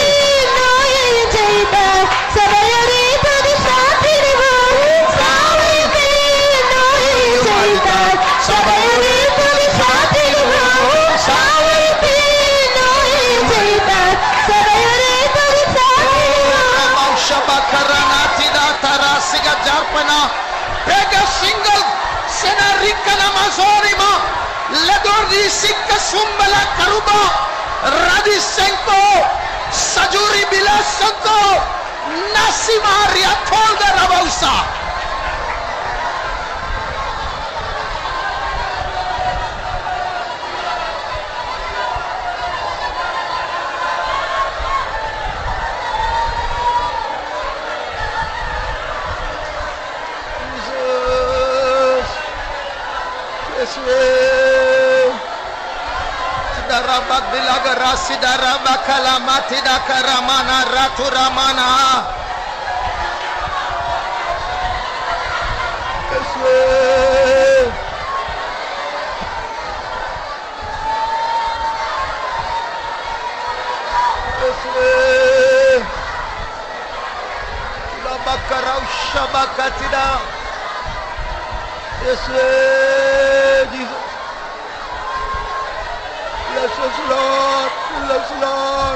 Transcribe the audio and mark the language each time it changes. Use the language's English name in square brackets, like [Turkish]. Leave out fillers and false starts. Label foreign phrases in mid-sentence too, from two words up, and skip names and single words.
[Tamil] நோயையும் ஜெயித்தார், சபையோரே துதி சாற்றிடுவோம். சாவையும் பேயும் நோயையும் ஜெயித்தார், சபையோரே துதி சாற்றிடுவோம். சாவையும் பேயும் நோயையும் ஜெயித்தார், சபையோரே துதி சாற்றிடுவோம். Shabakaranatida tarasiga jarpana pega single senarikana mazorima ledordi sikka sumbala karuba radisenko sajuri bilasanko nasimaria tolda rabausa. [English] Jesus. Yes, Lord. Darabak bilaga rasida rabakala matida karamana raturamana. Yes, Lord. Yes, Lord. Labakarau shabakatida. Yes, Lord. Jesus. Bless us, Lord. Fill us, Lord.